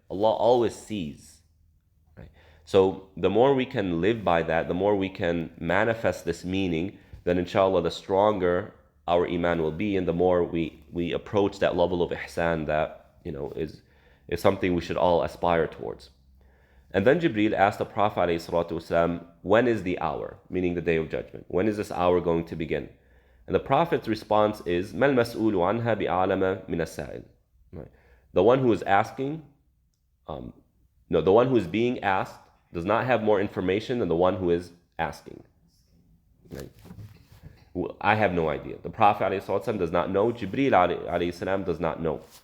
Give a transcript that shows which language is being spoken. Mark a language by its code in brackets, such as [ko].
[en] Allah always sees, right? So the more we can live by that, the more we can manifest this meaning, then inshallah, the stronger our iman will be, and the more we approach that level of ihsan that, is something we should all aspire towards. And then Jibril asked the Prophet ﷺ, when is the hour, meaning the day of judgment? When is this hour going to begin? And the Prophet's response is, [ar] مَا الْمَسْئُولُ عَنْهَا بِأَعْلَمَ مِنَ السَّائِلِ. [en] The one who is asking, the one who is being asked does not have more information than the one who is asking. Right? I have no idea. The Prophet ﷺ does not know. Jibril ﷺ does not know.